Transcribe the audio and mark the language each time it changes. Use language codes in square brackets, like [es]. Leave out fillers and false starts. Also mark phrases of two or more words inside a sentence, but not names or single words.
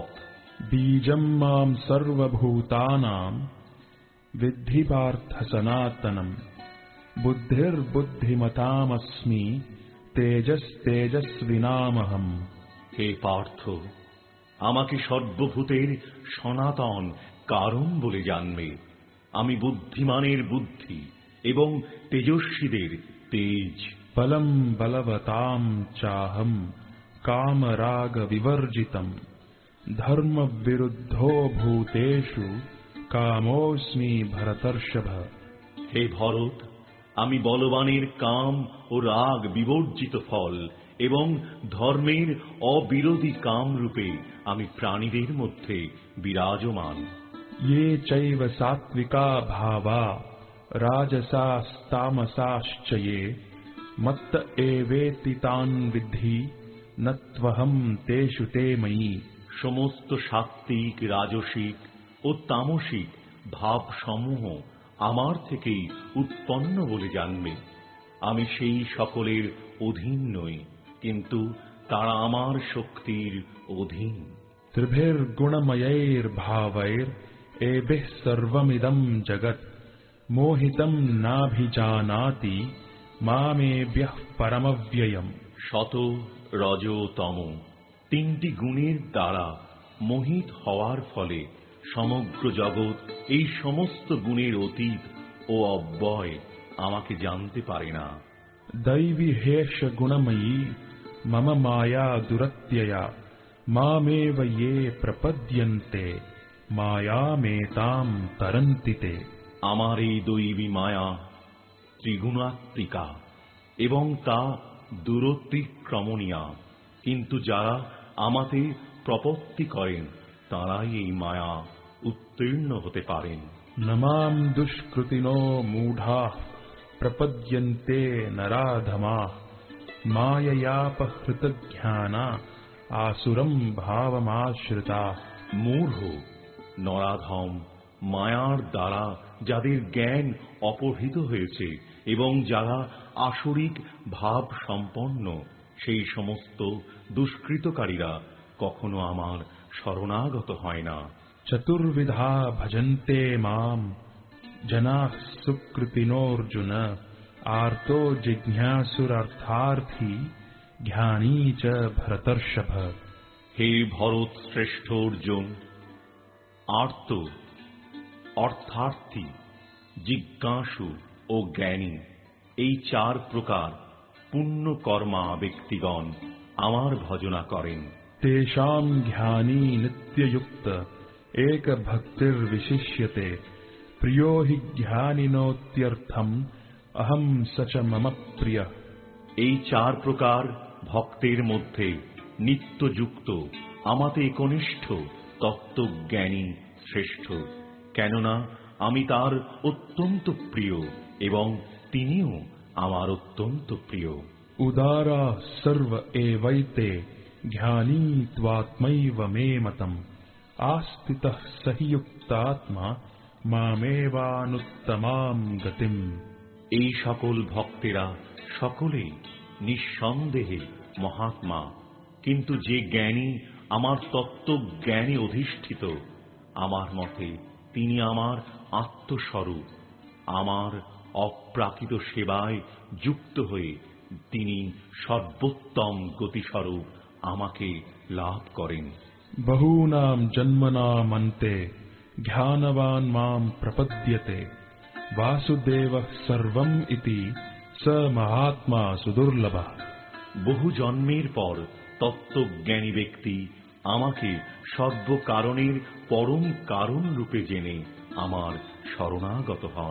[sa] বীজম মাম সর্বভূতানাম বিদ্ধি পার্থ সনাতনম বুদ্ধির্বুদ্ধিমতামস্মি তেজস্তেজস্বিনামহম। [bn] হে পার্থ, আমাকে সর্বভূতের সনাতন কারণ বলে জানবে। আমি বুদ্ধিমানের বুদ্ধি এবং তেজস্বীদের তেজ। [sa] बलं बलवतां चाहं कामराग विवर्जितम् धर्म विरुद्धो भूतेषु कामोऽस्मि भरतर्षभ। [bn] হে ভরত, আমি বলবানের কাম ও রাগ বিবর্জিত ফল এবং ধর্মের অবিরোধী কাম রূপে আমি প্রাণীদের মধ্যে বিরাজমান। [sa] ये चैव सात्विका भावा राजसास्तामसाश्च ये मत्त एवेति तान् विद्धि न त्वहं तेषु ते मयि। [bn] সমস্ত সাত্ত্বিক, রাজসিক ও তামসিক ভাবসমূহ আমার থেকেই উৎপন্ন বলে জানবে। আমি সেই সকলের অধীন নই, কিন্তু তারা আমার শক্তির অধীন। [sa] त्रिभिर्गुणमयैर्भावैर् एभिः सर्वमिदं जगत् मोहितं नाभिजानाति मामेभ्यः परमव्ययम्। [bn] শত, রজ, তম তিনটি গুণের দ্বারা মোহিত হওয়ার ফলে সমগ্র জগৎ এই সমস্ত গুণের অতীত ও অব্যয় আমাকে জানতে পারে না। [sa] दैवी हेष गुणमयी मम माया दुरत्यया मामेव ये प्रपद्यन्ते मायामेतां तरन्ति ते। [bn] আমার এই দৈবী মায়া ত্রিগুণাত্মিকা এবং তা দূরতিক্রমণীয়া, কিন্তু যারা আমাতে প্রপত্তি করেন তারাই এই মায়া উত্তীর্ণ হতে পারেন। [sa] न मां दुष्कृतिनो मूढाः प्रपद्यन्ते नराधमाः माययापहृतज्ञाना आसुरं भावमाश्रिताः। [bn] মূঢ়, নরাধম, মায়ার দ্বারা যাদের জ্ঞান অপহৃত হয়েছে এবং যারা আসরিক ভাব সম্পন্ন, সেই সমস্ত দুষ্কৃতকারীরা কখনো আমার শরণাগত হয় না। [sa] चतुर्विधा भजन्ते मां जनाः सुकृतिनोऽर्जुन आर्तो जिज्ञासुरर्थार्थी ज्ञानी च भरतर्षभ। [bn] হে ভরত শ্রেষ্ঠ অর্জুন, আর্ত, অর্থার্থী, জিজ্ঞাসু ও জ্ঞানী, এই চার প্রকার পুণ্য কর্মা ব্যক্তিগণ আমার ভজনা করেন। [sa] तेषां ज्ञानी नित्ययुक्त एक भक्तिर्विशिष्यते प्रियो हि ज्ञानिनोत्यर्थम् अहं स च मम प्रियः। [bn] এই চার প্রকার ভক্তের মধ্যে নিত্যযুক্ত আমাতে একনিষ্ঠ তত্ত্বজ্ঞানী শ্রেষ্ঠ, কেননা আমি তার অত্যন্ত প্রিয় এবং তিনিও আমার অত্যন্ত প্রিয়। [sa] उदारा सर्व एवैते ज्ञानी त्वात्मैव मे मतम् आस्थितः स हि युक्तात्मा मामेवानुत्तमां गतिम्। [bn] এই সকল ভক্তেরা সকলেই নিঃসন্দেহে মহাত্মা, কিন্তু যে জ্ঞানী আমার তত্ত্বজ্ঞানে অধিষ্ঠিত, আমার মতে তিনি আমার আত্মস্বরূপ। আমার অপ্রাকৃত সেবায় যুক্ত হয়ে তিনি সর্বোত্তম গতিস্বরূপ আমাকে লাভ করেন। [sa] बहूनां जन्मनामन्ते ज्ञानवान् मां प्रपद्यते वासुदेवः सर्वम् इति स महात्मा सुदुर्लभः। [bn] বহু জন্মের পর তত্ত্বজ্ঞানী ব্যক্তি আমাকে সর্বকারণের পরম কারণ রূপে জেনে আমার শরণাগত হন।